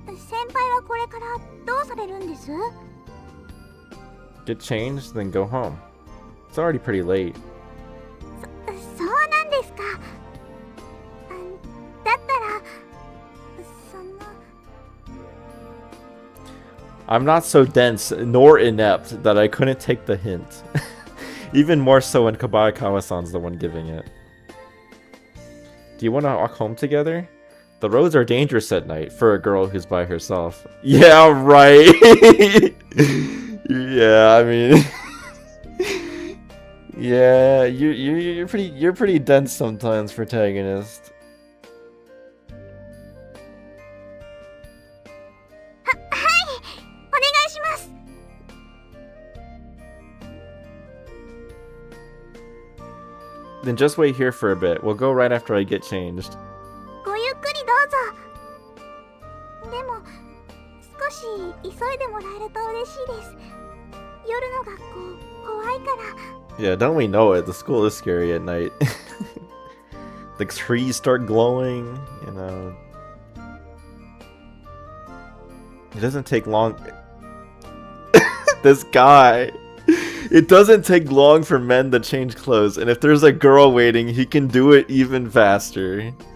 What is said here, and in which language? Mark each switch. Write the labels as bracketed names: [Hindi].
[Japanese] 先輩はこれからどうされるんです？ [English] Get changed, then go home. It's already pretty late. [Japanese] そうなんですか。だったらその [English] I'm not so dense nor inept that I couldn't take the hint. Even more so when Kabayakawa-san's the one giving it. Do you want to walk home together? The roads are dangerous at night for a girl who's by herself. Yeah, right. Yeah, I mean, yeah, you're pretty dense sometimes, protagonist. [Japanese] お願いします。 [English] Then just wait here for a bit. We'll go right after I get changed. [Japanese] ごゆっくりどうぞ。でも少し急いでもらえると嬉しいです。夜の学校怖いから。 [English] Yeah, don't we know it? The school is scary at night. The trees start glowing, you know. It doesn't take long. This guy. It doesn't take long for men to change clothes, and if there's a girl waiting, he can do it even faster.